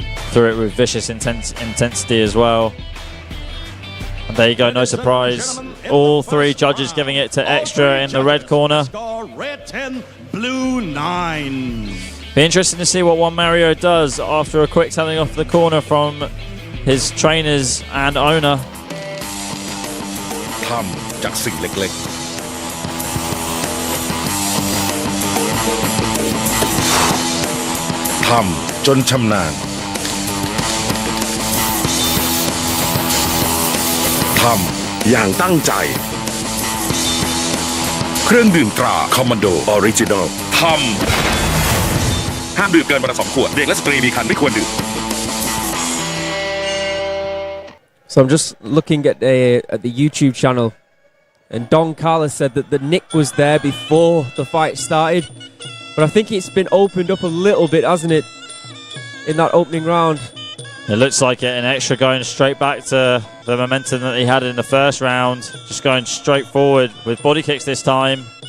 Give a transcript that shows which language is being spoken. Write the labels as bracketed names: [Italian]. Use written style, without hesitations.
[English] Threw it with vicious intensity as well. And there you go, no surprise. All 3 judges giving it to Extra in the red corner. Red 10, blue 9. Be interesting to see what Juan Mario does after a quick telling off the corner from his trainers and owner. [Thai] ทำจากสิ่งเล็กๆ ทำจนชำนาญ ทำอย่างตั้งใจ เครื่องดื่มตราคอมมานโดออริจินอล ทำห้ามดื่มเกินวันละ2 ขวด เด็กและสตรีมีครรภ์ไม่ควรดื่ม [English] So I'm just looking at the YouTube channel, and Don Carlos said that the nick was there before the fight started, but I think it's been opened up a little bit, hasn't it, in that opening round? It looks like it, and Extra going straight back to the momentum that he had in the first round, just going straight forward with body kicks this time.